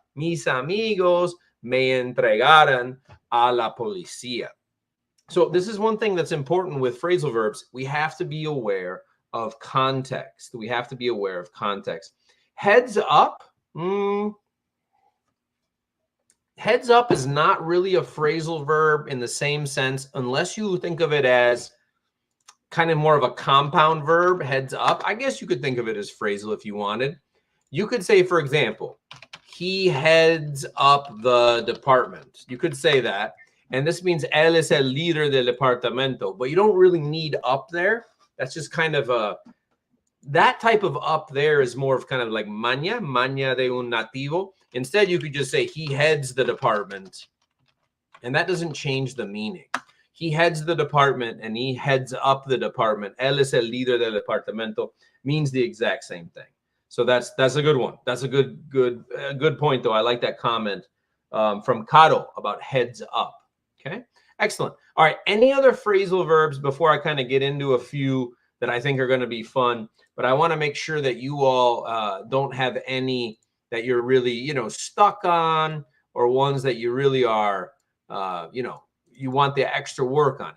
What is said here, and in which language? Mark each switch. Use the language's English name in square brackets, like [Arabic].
[Spanish] Mis amigos me entregaron a la policía. [English] So this is one thing that's important with phrasal verbs. We have to be aware of context. We have to be aware of context. Heads up. Heads up is not really a phrasal verb in the same sense, unless you think of it as kind of more of a compound verb, heads up. I guess you could think of it as phrasal if you wanted. You could say, for example, he heads up the department. You could say that. And this means [Spanish] él es el líder del departamento. [English] But you don't really need up there. That's just kind of a, that type of up there is more of kind of like [Spanish] maña de un nativo. [English] Instead, you could just say he heads the department. And that doesn't change the meaning. He heads the department and he heads up the department. [Spanish] Él es el líder del departamento [English] means the exact same thing. So that's a good one. That's a good point, though. I like that comment from Caro about heads up. Okay, excellent. All right, any other phrasal verbs before I kind of get into a few that I think are going to be fun? But I want to make sure that you all don't have any that you're really, stuck on, or ones that you really are, you want the extra work on.